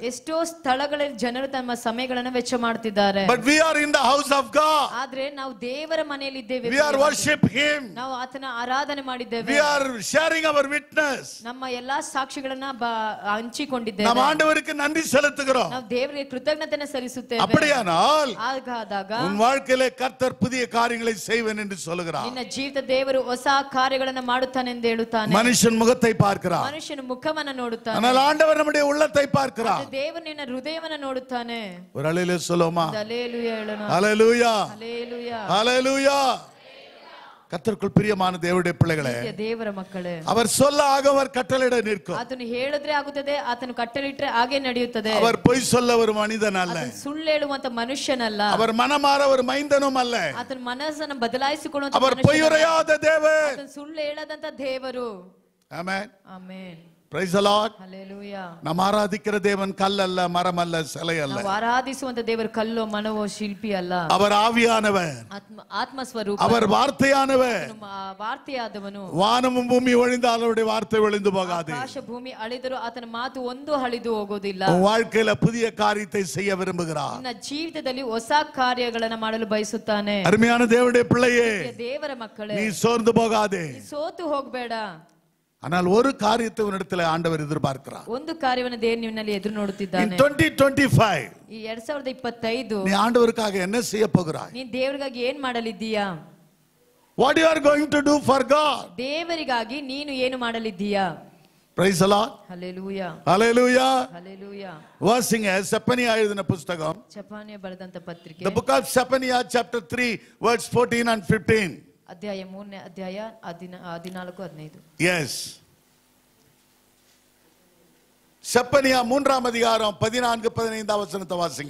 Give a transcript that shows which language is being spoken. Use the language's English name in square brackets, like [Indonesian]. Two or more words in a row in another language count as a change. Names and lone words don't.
[Kannada] ಎಷ್ಟೋ ಸ್ಥಳಗಳಲ್ಲಿ ಜನರು ತಮ್ಮ ಸಮಯಗಳನ್ನು ವೆಚ್ಚ ಮಾಡ್ತಿದ್ದಾರೆ. [English] But we are in the house of God. [Kannada] ಆದ್ರೆ ನಾವು ದೇವರ ಮನೆಯಲ್ಲಿ ಇದ್ದೇವೆ. [English] We are worship him. [Kannada] ನಾವು ಆತನ ಆರಾಧನೆ ಮಾಡಿದ್ದೇವೆ. [English] We are sharing our witness. [Kannada] ನಮ್ಮ ಎಲ್ಲಾ ಸಾಕ್ಷಿಗಳನ್ನ ಹಂಚಿಕೊಂಡಿದ್ದೇವೆ. [Tamil] ನಮ್ಮ ಆண்டವರಿಗೆ நன்றி செலுத்துகிறோம். [Kannada] ನಾವು ದೇವರಿಗೆ ಕೃತಜ್ಞತೆಯನ್ನು ಸಲ್ಲಿಸುತ್ತೇವೆ. [Tamil] அப்படியானால் [Kannada] ಹಾಗಾದಾಗ [Tamil] உன் வாழ்க்கையிலே கர்த்தர் புதிய காரியங்களை செய்வேன் என்று சொல்கிறார். [Kannada] ನಿನ್ನ ಜೀವಿತ ದೇವರು ಹೊಸ ಕಾರ್ಯಗಳನ್ನು ಮಾಡುತ್ತಾನೆ ಎಂದು ಹೇಳುತ್ತಾನೆ. [Tamil] மனுஷன் முகத்தை பார்க்கிறார், [Kannada] ಮನುಷ್ಯನ ಮುಖವನ್ನು ನೋಡುತ್ತಾನೆ. [Tamil] ஆனால் ஆண்டவர் நம்முடைய உள்ளத்தை பார்க்கிறார். [Kannada] ದೇವರು ನಿನ್ನ ಹೃದಯವನ್ನು ನೋಡುತ್ತಾನೆ. [Tamil] ஒரு அல்லேலூயா சொல்லுமா? [Kannada] ஹல்லேலூயா ಹೇಳೋಣ. [Tamil] ஹல்லேலூயா. ஹல்லேலூயா. ஹல்லேலூயா. கர்த்தருக்குள் பிரியமான தேவனுடைய பிள்ளைகளே, [Kannada] ದೇವರ ಮಕ್ಕಳೇ, [Tamil] அவர் சொல்ல ஆக அவர் கட்டளையிட நிற்கும். [Kannada] ಆತನು ಹೇಳಿದ್ರೆ ಆಗುತ್ತದೆ, ಆತನು ಕಟ್ಟಳಿಟ್ರೆ ಹಾಗೆ ನಡೆಯುತ್ತದೆ. [Tamil] அவர் பொய் சொல்ல ஒரு மனிதன் அல்ல, [Kannada] ಸುಳ್ಳು ಹೇಳುವಂತ ಮನುಷ್ಯನಲ್ಲ. [Tamil] அவர் மனமாற ஒரு மைந்தனும் அல்ல, [Kannada] ಆತನ ಮನಸ್ಸನ್ನು ಬದಲಾಯಿಸಿಕೊಳ್ಳುವಂತ [Tamil] அவர் பொய்யுரையாத தேவன். [Kannada] ಆತನು ಸುಳ್ಳು ಹೇಳದಂತ ದೇವರು. [Tamil] ஆமென். [Kannada] ಆಮೆನ್. [English] Praise the Lord. [Kannada] ಹಲ್ಲೇಲೂಯಾ. [Tamil] நாம் ஆராதிக்கிற தேவன் கல் அல்ல, மரம் அல்ல, சிலை அல்ல. [Kannada] ನಾವು ಆರಾಧಿಸುವಂತ ದೇವರು ಕಲ್ಲು, ಮನವೋ, ಶಿಲ್ಪಿ ಅಲ್ಲ. [Tamil] அவர் ஆவியானவர், [Kannada] ಆತ್ಮ ಸ್ವರೂಪ, [Tamil] அவர் வார்த்தையானவர். [Kannada] ವಾರ್ತೆಯಾದವನು. [Tamil] வானமும் பூமி ஒழிந்தால் அவருடைய வார்த்தை ஒழிந்து போகாது. [Kannada] ಆಕಾಶ ಭೂಮಿ ಅಳಿದರೂ ಆತನ ಮಾತು ಒಂದು ಅಳಿದು ಹೋಗೋದಿಲ್ಲ. [Tamil] உன் வாழ்க்கையில புதிய காரியத்தை செய்ய விரும்புகிறார். [Kannada] ನಿನ್ನ ಜೀವಿತದಲ್ಲಿ ಹೊಸ ಕಾರ್ಯಗಳನ್ನು ಮಾಡಲು ಬಯಸುತ್ತಾನೆ. [Tamil] அருமையான தேவனுடைய பிள்ளையே, [Kannada] ದೇವರ ಮಕ್ಕಳೇ, [Tamil] நீ சோர்ந்து போகாதே. [Kannada] ಸೋತು ಹೋಗಬೇಡ. [Tamil] ஆனால் ஒரு காரியத்தை உன்னிடத்தில் ஆண்டவர் எதிர்பார்க்கிறார். [Kannada] ಒಂದು ಕಾರ್ಯವನ್ನು ದೇವರು ನಿನ್ನಲ್ಲಿ ಎದುರು ನೋಡುತ್ತಿದ್ದಾನೆ. [English] In 2025 [Kannada] ಈ 2025 [Tamil] நீ ஆண்டவருக்காக என்ன செய்ய போகிறாய்? [Kannada] ನೀ ದೇವರಿಗಾಗಿ ಏನ್ ಮಾಡಲಿದ್ದೀಯಾ? [English] What you are going to do for God? [Kannada] ದೇವರಿಗಾಗಿ ನೀನು ಏನು ಮಾಡಲಿದ್ದೀಯಾ? [English] Praise the Lord. [Kannada] ಹಲ್ಲೇಲೂಯಾ. [English] Hallelujah. [Kannada] ಹಲ್ಲೇಲೂಯಾ. [Tamil] வாசிங்க செப்பனியா எழுதின புத்தகம். [Kannada] ಚೆಫನ್ಯ ಬರೆದಂತ ಪತ್ರಿಕೆ. [English] The book of Zephaniah chapter 3 verse 14 and 15. [Kannada] ಅಧ್ಯಾಯ 3ನೇ ಅಧ್ಯಾಯ 14-15. [English] Yes. [Tamil] செப்பனியா 3ஆம் அதிகாரம் 14-15 வசனத்தை வாசிங்க.